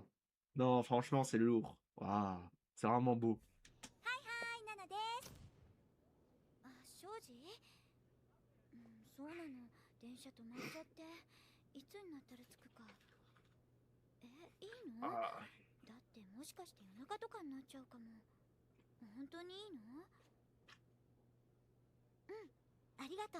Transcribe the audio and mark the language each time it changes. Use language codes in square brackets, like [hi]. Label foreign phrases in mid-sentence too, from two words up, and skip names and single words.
[fr] Non franchement c'est lourd. Waouh, c'est vraiment beau. [ja] はい、ナナです。あ、庄司？そうなの。電車止まっちゃって。いつになったら着くか。いいの？だってもしかして夜中とかになっちゃうかも。本当にいいの？ありがとう。